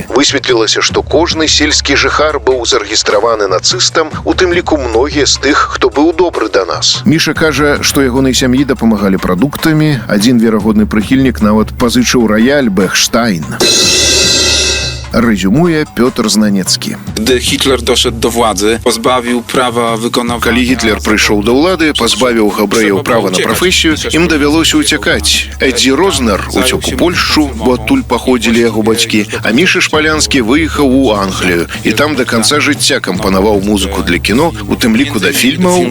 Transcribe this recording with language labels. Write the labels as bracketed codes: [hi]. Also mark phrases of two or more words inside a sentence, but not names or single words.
[be] Высветлілася, што кожны сельскі жыхар быў зарэгістраваны нацыстам, у тым ліку многія з тых, хто быў добры да нас. Міша кажа, што ягонай сям'і дапамагалі прадуктамі. Адзін верагодны прыхільнік нават пазычыў раяль Бехштайн. Резюмує Пётр Знанецкі. [pl] Gdy Hitler doszedł do władzy, pozbawił prawa wykonywania... [be] Калі Гітлер прыйшоў да ўлады, пазбавіў габрэяў права на прафесію, ім давялося ўцякаць. Эдзі Рознер уцёк у Польшчу, бо адтуль паходзілі яго бацькі, а Міша Шпалянскі выехаў у Англію і там да канца жыцця кампанаваў музыку для кіно, у тым ліку да фільмаў